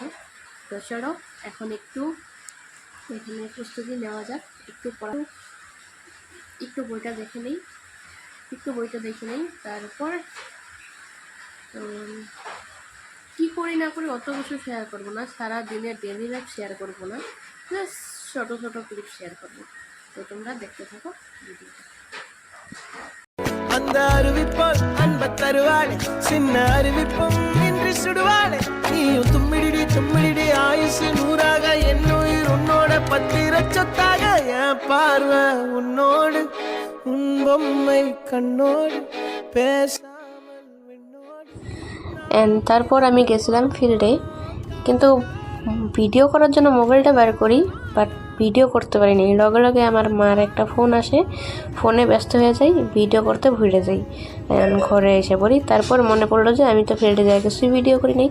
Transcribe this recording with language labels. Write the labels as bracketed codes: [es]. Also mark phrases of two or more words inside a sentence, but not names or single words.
[bn] তো চলো এখন একটু এখানে প্রস্তুতি নেওয়া যাক, একটু বইটা দেখে নেই। তারপর কী করি না করি অত কিছু শেয়ার করবো না, সারা দিনের ডেলি লাইফ শেয়ার করবো না, জাস্ট ছোটো ছোটো ক্লিপ শেয়ার করবো। তো তোমরা দেখতে থাকো ভিডিওটা। [ta] அந்த அறிவிப்பால் அன்ப தருவாளே, சின்ன அறிவிப்பும் இன்றி சுடுவாளே. நீயும் தும்மிடி ஆயுசு 100ஆக, என்னுயிர் உன்னோட 10 சொத்தாக. என் பார்வை உன்னோடு, உன் பொம்மை கண்ணோடு, பேசாமல் விண்ணோடு। [bn] তারপর আমি গেছিলাম ফিল্ডে, কিন্তু ভিডিও করার জন্য মোবাইলটা বের করি, বাট ভিডিও করতে পারিনি। লগে লগে আমার মার একটা ফোন আসে, ফোনে ব্যস্ত হয়ে যাই, ভিডিও করতে ভুলে যাই। ঘরে এসে পড়ি, তারপর মনে পড়লো যে আমি তো ফিল্ডে যাই কিছুই ভিডিও করি নাই।